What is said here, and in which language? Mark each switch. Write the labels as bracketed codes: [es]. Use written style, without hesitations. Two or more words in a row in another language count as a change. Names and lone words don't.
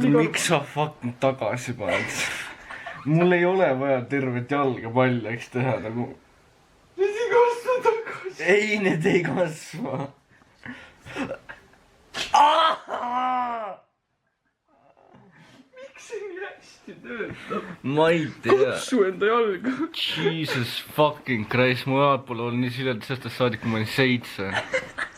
[et] Miks sa fucking tagasi paned? Mul ei ole vaja tervet jalga paljaks teha nagu... Need ei kasva tagasi. Ei, need ei kasva. Miks see nii hästi töötab? Ma ei tea. Katsu enda jalga. [en] Jesus fucking Christ, [et] mu jalad pole olnud nii siled, sest saadik kui ma olin 7.